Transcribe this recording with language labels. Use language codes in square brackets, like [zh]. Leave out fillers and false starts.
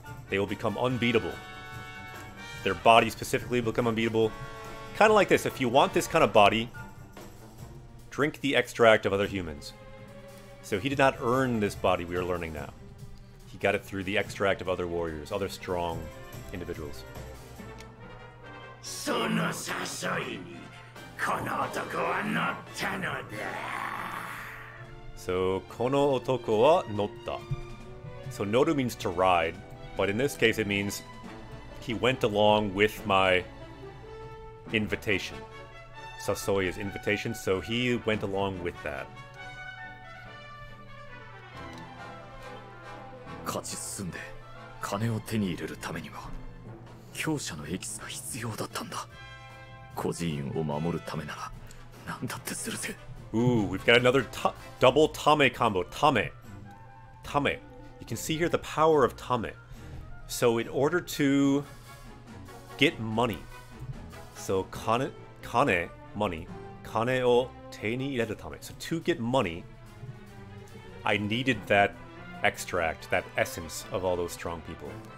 [en] They will become unbeatable. Their body specifically will become unbeatable. Kind of like this. If you want this kind of body, drink the extract of other humans. So he did not earn this body we are learning now. He got it through the extract of other warriors, other strong individuals. [ja] その誘いにこの男は乗ったのだ。 [en] So, [ja] この男は乗った. [en] So, noru means to ride, but in this case it means he went along with my invitation. Sasoi is invitation, so he went along with that. [ja] 勝ち進んで金を手に入れるためには強者のエキスが必要だったんだ。孤児院を守るためなら何だってするぜ。 [en] Ooh, we've got another double tame combo. Tame. Tame. You can see here the power of tame. So in order to get money, so kane, money, [ja] kane o te ni ireru tame. [en] So to get money, I needed that extract, that essence of all those strong people.